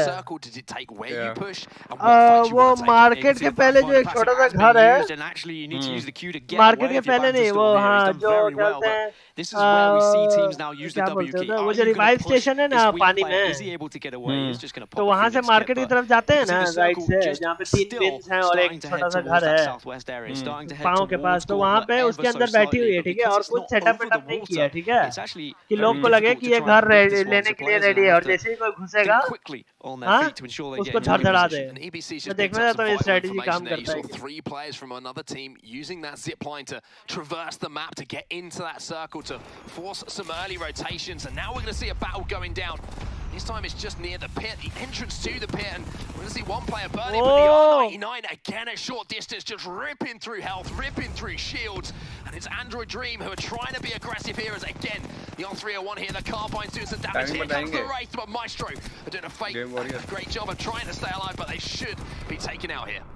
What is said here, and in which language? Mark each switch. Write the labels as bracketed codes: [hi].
[en] Circle, did it take where you push and what fight you [hi] वो [en] want to take? [hi] Market के पहले जो एक छोटा सा घर है, मार्केट के पहले नहीं, वो हाँ जो कहते हैं [en] This is where we see teams now use the W key. [hi] वो जो रिवाइव स्टेशन है ना पानी में, तो वहाँ से मार्केट की तरफ जाते हैं ना राइट से, जहाँ पे 3 बिन्स हैं और एक छोटा सा घर है पाँव के पास, तो वहाँ पे उसके अंदर बैठी हुई है, ठीक है, और कुछ सेटअप वेटअप नहीं किया, ठीक है, कि लोग को लगे कि ये घर लेने के लिए रेडी है, और जैसे ही कोई घुसेगा हाँ उसको झड़झड़ा दे। मैं देखना चाहता हूँ ये स्ट्रेटजी काम करता है। [en] 3 players from another team using that zip line to traverse the map to get into that circle to force some early rotations, and now we're going to see a battle going down. This time it's just near the pit, the entrance to the pit, and we're going to see one player burning, but the R99 again at short distance, just ripping through health, ripping through shields, and it's Android Dream who are trying to be aggressive here as again, the R301 here, the Carbine's doing some damage, here comes the Wraith, but Maestro are doing a great job of trying to stay alive, but they should be taken out here.